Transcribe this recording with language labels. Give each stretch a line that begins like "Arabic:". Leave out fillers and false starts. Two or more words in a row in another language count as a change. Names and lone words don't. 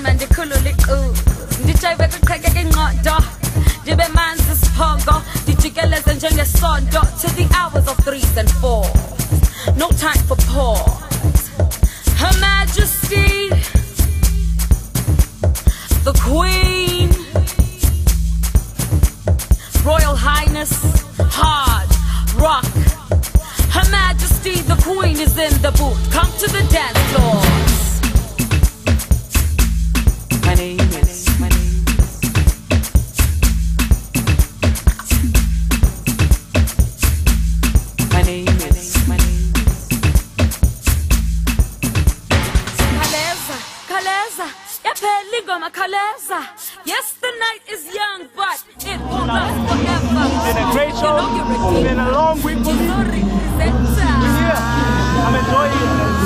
Xhosa: manje khulula iqhuzu ndijayive kuqhekeke inqondo ndibe manzi isiphongo ndijikeleze njengesonto
English: to the hours of 3s and 4s. No time for pause. Her Majesty the Queen, Royal Highness, hard rock. Her Majesty the Queen is in the booth. Come to the dance floor. My name is. My name is.
Xhosa: Kaleza, yaphela ingoma Kaleza.
English: Yes, the night is young, but it won't last forever. It's been a great show. It's been a long week for me. I'm enjoying it.